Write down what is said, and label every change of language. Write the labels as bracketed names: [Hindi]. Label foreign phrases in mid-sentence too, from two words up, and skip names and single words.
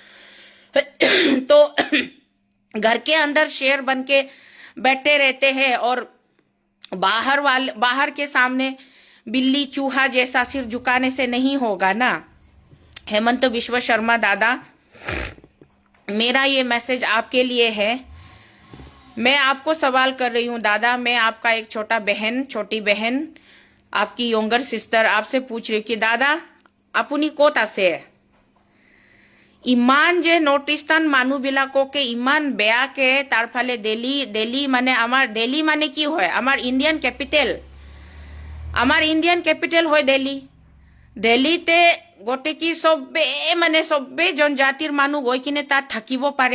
[Hindi] तो घर के अंदर शेर बन के बैठे रहते हैं और बाहर के सामने बिल्ली चूहा जैसा सिर झुकाने से नहीं होगा ना। हेमंत बिश्व शर्मा दादा, मेरा ये मैसेज आपके लिए है। मैं आपको सवाल कर रही हूँ दादा, मैं आपका एक छोटी बहन, आपकी [English] younger sister, [Hindi] आपसे पूछ रही हूँ कि दादा [Assamese] আপুনি ক'ত আছে? ইমান যে [English] north eastern [Assamese] মানুহবিলাককে ইমান বেয়াকে তাৰ ফালে দিল্লী মানে আমাৰ দিল্লী মানে কি হয়? আমাৰ [English] Indian capital [Assamese] হয় দিল্লী। দিল্লীতে গোটেই চবে জনজাতিৰ মানুহ গৈ কিনে তাত থাকিব পাৰে।